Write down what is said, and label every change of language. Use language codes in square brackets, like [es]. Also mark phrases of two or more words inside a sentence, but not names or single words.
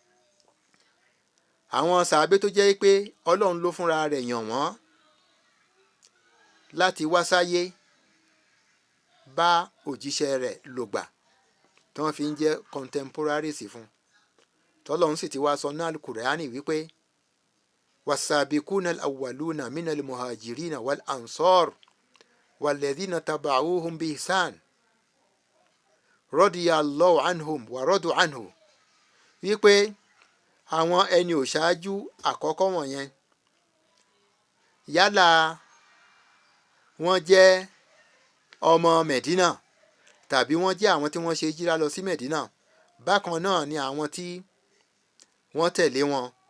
[yo] Àwọn sàábé tó jẹ́ pé Ọlọ́run ló fúnra rẹ̀ yàn wọ́n láti wá sáyé bá òjíṣẹ́ rẹ̀ lògbà tí wọ́n fi ń jẹ́ contemporaries fún. [ar] Tọ́lọ́run sì ti wá sọ ní Al-Qur'ani wípé والسابقون الأولون من المهاجرين والأنصار والذين اتبعوهم بإحسان رضي الله عنهم ورضوا عنه, [yo] wípé àwọn ẹni òṣáájú àkọ́kọ́ wọ̀nyẹn yálà wọ́n jẹ́ ọmọ Medina tàbí wọ́n jẹ́ àwọn tí wọ́n ṣe híjírà lọ sí Medina, bákan náà ni àwọn tí wọ́n tẹ̀lé wọn.